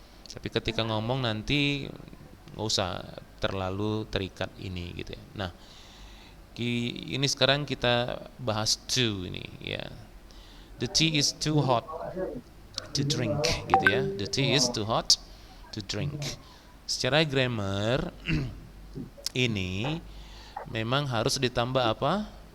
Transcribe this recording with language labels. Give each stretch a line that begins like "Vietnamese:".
Indonesian: Tapi ketika ngomong nanti nggak usah terlalu terikat ini gitu ya. Nah, ini sekarang kita bahas to ini ya.
English: The tea is too hot to drink
Indonesian: gitu ya.
English: The tea is too hot to drink.
Indonesian: Secara grammar ini memang harus ditambah apa?